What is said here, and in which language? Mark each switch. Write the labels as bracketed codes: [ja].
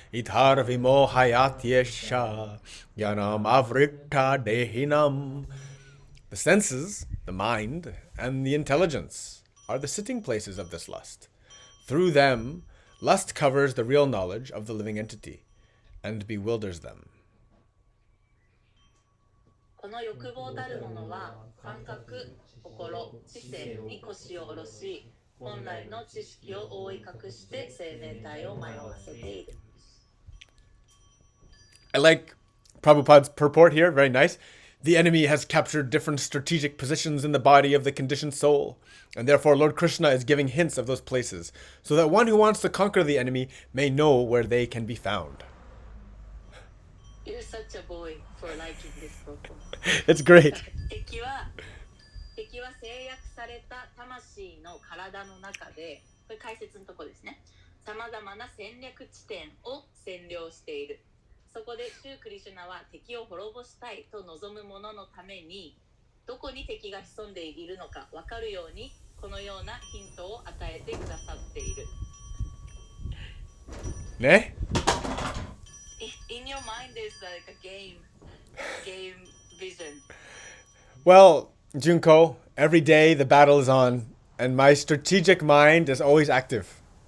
[sa] Itar vimohayate sha gyanam avritya dehinam. [en] The senses, the mind, and the intelligence are the sitting places of this lust. Through them, lust covers the real knowledge of the living entity and bewilders them. [ja] この欲望たるものは感覚、心、知性に腰を下ろし、本来の知識を覆い隠して生命体を迷わせている。 [en] I like Prabhupada's purport here, very nice. The enemy has captured different strategic positions in the body of the conditioned soul, and therefore Lord Krishna is giving hints of those places, so that one who wants to conquer the enemy may know where they can be found. You're such a boy for liking this purport. It's great. [ja] 敵は制約された魂の体の中で、これ解説のとこですね。さまざまな戦略地点を占領している。そこでシュークリシュナは敵を滅ぼしたいと望む者のために、どこに敵が潜んでいるのか分かるように、このようなヒントを与えてくださっている。 Ne? [en] In your mind there's like a game vision. Well, Junko, every day the battle is on, and my strategic mind is always active.